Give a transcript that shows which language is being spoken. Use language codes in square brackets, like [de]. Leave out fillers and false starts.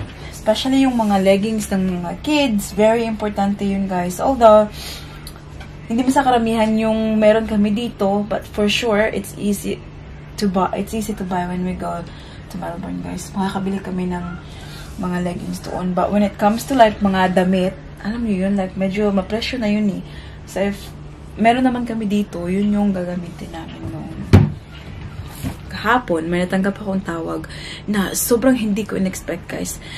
[tl] Especially yung mga leggings ng mga kids, very importante yun guys. [en] Although, [tl] hindi ba sa karamihan yung meron kami dito, [en] but for sure, it's easy to buy when we go to Melbourne, guys. [tl] Makakabili kami ng mga leggings doon. [en] But when it comes to like [tl] mga damit, alam niyo yun, like medyo ma-pressure na yun eh. So if meron naman kami dito, yun yung gagamitin namin noon. Kahapon, may natanggap akong tawag na sobrang hindi ko in-expect, guys.